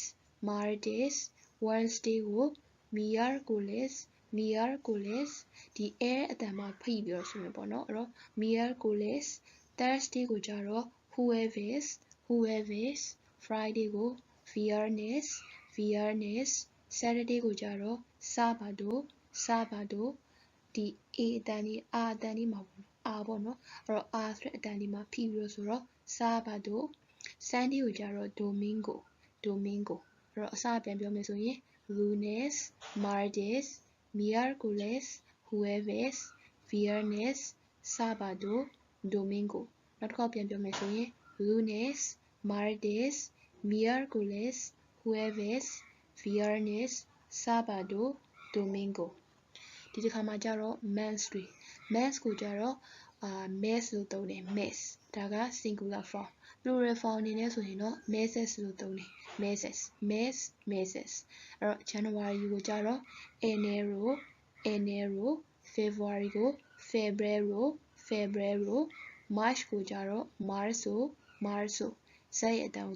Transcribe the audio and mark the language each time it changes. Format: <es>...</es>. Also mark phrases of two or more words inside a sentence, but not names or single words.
<my>Wednesday ကို miércoles ဒီ air အတန်မှာဖိပြီးတော့ဆိုမယ်ပေါ့နော်အဲ့တော့ miércoles Thursday ကိုကြတော့ jueves Friday ကို viernes Saturday ကိုကြတော့ sábado ဒီ a အတန်ဒီ r အတန်ဒီ မှာပေါ့နော်အဲ့တော့ r ဆိုတဲ့အတန်ဒီမှာဖိပြီးတော့ဆိုတော့ sábado Sunday ကိုကြတော့ domingo အဲ့တော့အစပြန်ပြောမယ်ဆိုရင်</my> <es>lunes martes miércoles jueves viernes sábado domingo</es> <my>နောက် တစ်ခေါက်ပြန်ပြောမယ်ဆိုရင်</my> <es>lunes martes miércoles jueves viernes sábado domingo</es> <my>ဒီတစ်ခါမှာကြတော့ months ကိုကြတော့mes လို့သုံးတယ် mes ဒါက</my> <en>singular form plural form</en> <my>အနေနဲ့ဆိုရင်တော့ meses လို့သုံးတယ် meses အဲ့တော့ January ကို ကြတော့ enero February ကို febrero March ကိုကြတော့ marzo ဇက်ရဲ့အတန်ကိုသူ</my>